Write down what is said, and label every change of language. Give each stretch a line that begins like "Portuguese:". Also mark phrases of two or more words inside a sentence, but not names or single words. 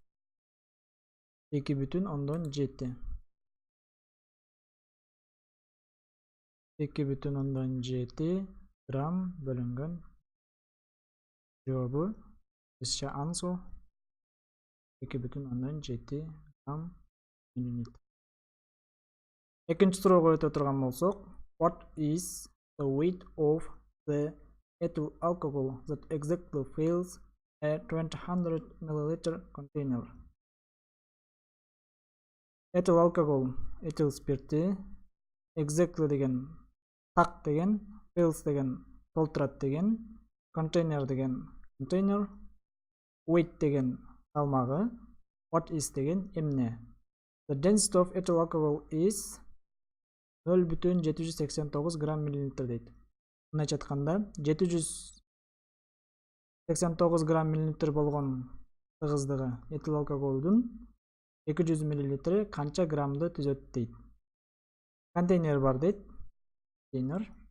Kyrgyz: 2,7. 2,7 грамм бөлүнгөн. Жообу бизче answer 2,7 грамм миллилитр. Экинчи суроого өтө турган болсок,
English: what is the weight of the ethyl alcohol that exactly fills a 200 ml container? Ethyl alcohol,
Kyrgyz: этил спирти, exactly деген так деген, fills деген толтурат деген, container деген container, weight деген салмагы,
English: what is
Kyrgyz: деген эмне.
English: The density of ethyl alcohol is 0,789
Kyrgyz: грамм миллилитр
English: дейт.
Kyrgyz: Мындайча айтканда, 789 грамм миллилитр болгон тыгыздыгы этил алкоголдун 200 мл канча граммды түзөт дейт. Контейнер бар дейт. Контейнер.